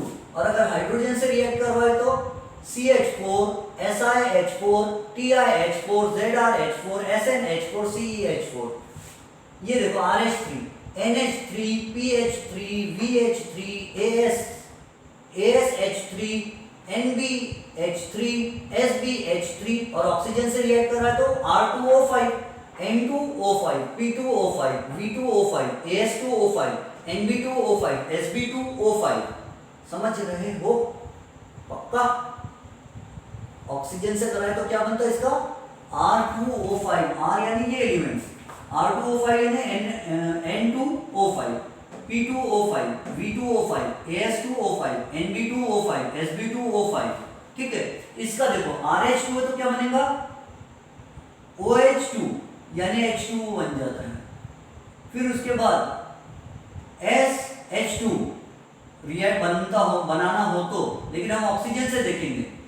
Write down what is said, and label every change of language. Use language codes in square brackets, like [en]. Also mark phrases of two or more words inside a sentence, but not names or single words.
[hi] और अगर हाइड्रोजन से रिएक्ट कर रहा है तो CH4, SiH4, TiH4, ZrH4, SnH4, CeH4। ये देखो RH3, NH3, PH3, VH3, ASH3, NBH3, SBH3 और ऑक्सीजन से रिएक्ट कर रहा है तो R2O5, N2O5, P2O5, V2O5, AS2O5, NB2O5, SB2O5। समझ रहे हो? पक्का? ऑक्सीजन से कर रहा है तो क्या बनता है इसका? R2O5, R यानी ये एलिमेंट्स, R2O5 यानी N2O5, P2O5, V2O5, AS2O5, NB2O5, SB2O5। ठीक है, इसका देखो RH2 है तो क्या बनेगा? OH2 यानी H2O बन जाता है। फिर उसके बाद SH2 रिएक्ट बनाना हो तो, लेकिन हम ऑक्सीजन से देखेंगे।